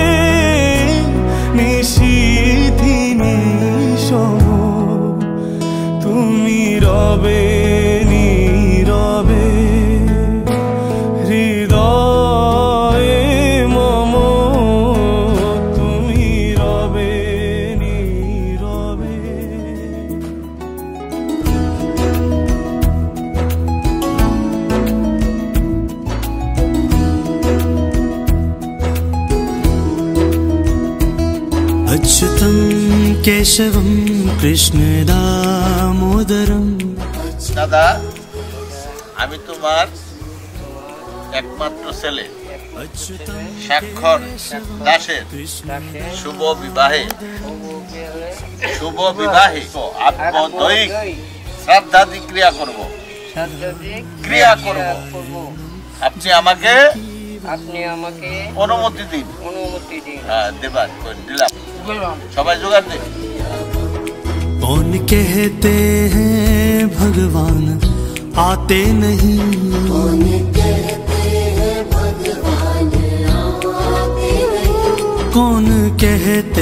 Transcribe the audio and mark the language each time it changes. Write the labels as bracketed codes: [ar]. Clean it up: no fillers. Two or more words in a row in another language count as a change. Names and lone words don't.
[bn] নিশীথিনী সম তুমি রবে নীরবে, হৃদয়ে মম তুমি রবে নীরবে। [sa] अच्युतं केशवं कृष्ण दामोदरं। [bn] দাদা, আমি তোমার একমাত্র ছেলে স্বাক্ষর দাসের শুভ বিবাহে আত্মদৈহিক শ্রাদ্ধাদি ক্রিয়া করব। আপনি আমাকে অনুমতি দিন। হ্যাঁ, দিলাম। সবাই জোগাড় দিন। [hi] कौन कहते हैं भगवान आते नहीं, कौन कहते हैं भगवान आते नहीं, कौन कहते